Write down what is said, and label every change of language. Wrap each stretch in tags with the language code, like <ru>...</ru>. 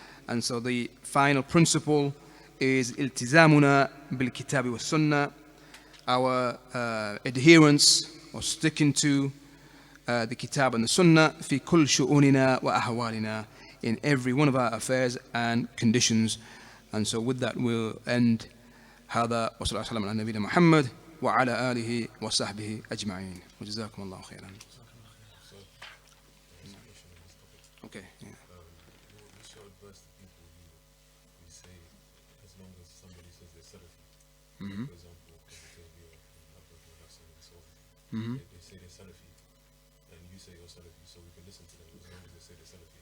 <en>And so the final principle is</en> <ar>iltizamuna bil kitabi wa sunnah,</ar> <en>our adherence or sticking to the kitab and the sunnah</en> <ar>fi kull shu'unina wa ahwalina,</ar> <en>in every one of our affairs and conditions. And so with that we'll end.</en> <ar>هذا وصلى الله على نبينا محمد وعلى آله وصحبه أجمعين وجزاكم الله خيرا.</ar> <en>Okay. Yeah. We should advise the people who say, as long as somebody says they're Salafi, for example, and so They say they're Salafi, and you say you're Salafi, so we can listen to them as long as they say they're Salafi.</en>